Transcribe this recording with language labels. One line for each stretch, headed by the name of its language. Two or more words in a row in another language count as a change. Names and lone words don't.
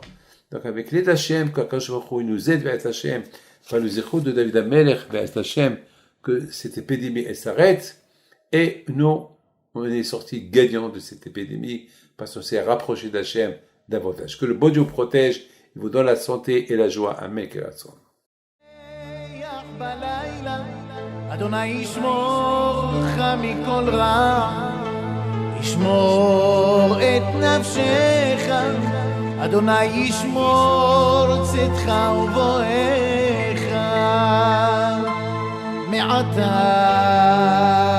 French: Donc, avec l'aide d'Hachem, quand
Hebrew: הקדוש ברוך הוא
French: nous aide vers Hachem, par le zéro de David HaMelech vers Hachem, que cette épidémie, elle s'arrête, et nous, on est sortis gagnants de cette épidémie, parce qu'on s'est rapproché d'Hachem davantage. Que le bon Dieu vous protège, il vous donne la santé et la joie. Amen.
Hebrew: אדוני ישמור לך מכל רע, ישמור את נפשך, אדוני ישמור צאתך ובואך מעתה